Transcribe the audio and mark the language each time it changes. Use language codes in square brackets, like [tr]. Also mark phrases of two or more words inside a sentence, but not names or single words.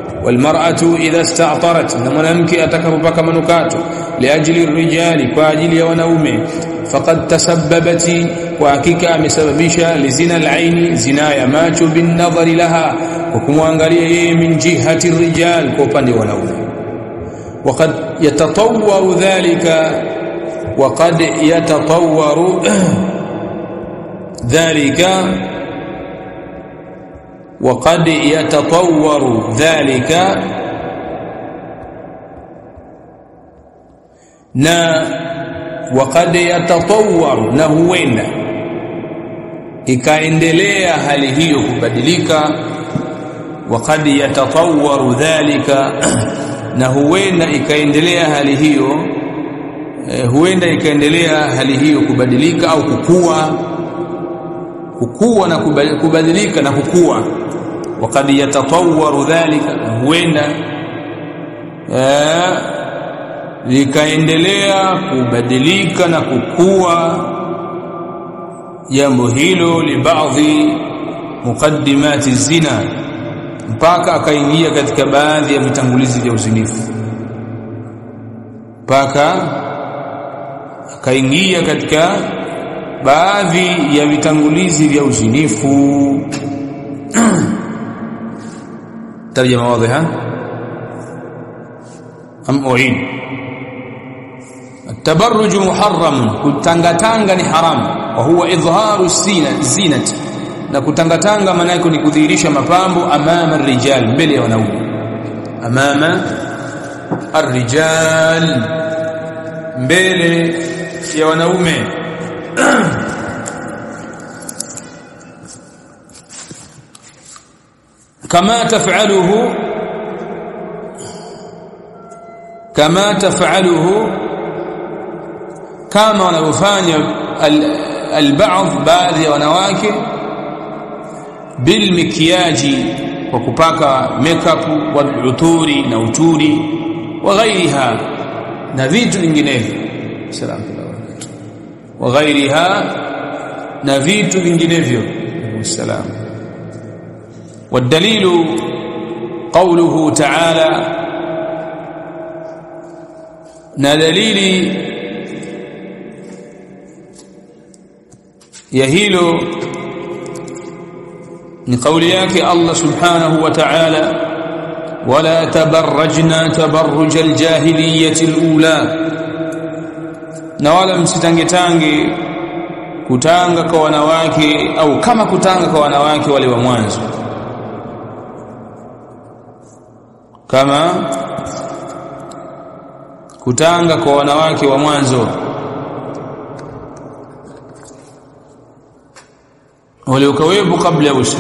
[ar] والمرأة إذا استعطرت, [sw] na mwanamke atakapopaka manukato, [ar] لأجل الرجال, [sw] kwa ajili ya wanaume, [ar] فقد تسببت, [sw] kwa hakika amesababisha, [ar] لزنا العين, [sw] zina ya macho, [ar] بالنظر لها, [sw] kwa kumwangalia yeye, [ar] من جهة الرجال, [sw] kwa upande wa wanaume. [ar] وقد يتطور ذلك، وقد يتطور ذلك, وقد يتطور ذلك وقد يتطور [sw] na huenda ikaendelea hali hiyo kubadilika. [ar] وقد يتطور ذلك [sw] na huenda ikaendelea hali hiyo, huenda ikaendelea hali hiyo kubadilika au kukua na kubadilika na kukua. [ar] وقد يتطور ذلك, [sw] huenda likaendelea kubadilika na kukua jambo hilo, [ar] لبعض مقدمات الزنا, [sw] mpaka akaingia katika baadhi ya vitangulizi vya uzinifu, mpaka akaingia katika baadhi ya vitangulizi vya uzinifu. [ar] ترجمة واضحة أم أعيد؟ التبرج محرم, [sw] kutangatanga ni haram, [ar] وهو إظهار الزينة, [sw] na kutangatanga maana yake ni kudhihirisha mapambo, [ar] أمام الرجال, [sw] mbele ya wanaume, [ar] أمام الرجال, [sw] mbele ya wanaume. [ar] كما تفعله كما [sw] wanavyofanya baadhi ya wanawake, bilmikiyaji, kwa kupaka makeup, waluturi, na uturi, [ar] وغيرها, [sw] na vitu vinginevyo, [ar] سلام عليكم, وغيرها, [sw] na vitu vinginevyo, salamu. [ar] والدليل قوله تعالى, [sw] na dalili ya hilo ni kauli yake [ar] الله سبحانه وتعالى, ولا تبرجن تبرج الجاهلية الأولى, [sw] na wala msitangetange kutanga kwa wanawake, au kama kutanga kwa wanawake wale wa mwanzo, kama kutanga kwa wanawake wa mwanzo waliokuwepo kabla ya Uislamu.